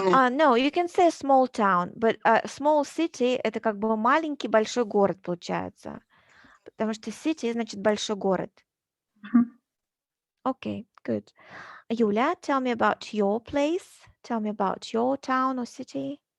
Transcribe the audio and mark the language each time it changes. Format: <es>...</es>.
<en>No, you can say small town, but small city —</en> <ru>это как бы маленький большой город получается. Потому что city значит большой город.</ru> <en>Okay, good. Yulia, tell me about your place. Tell me about your town or city.</en>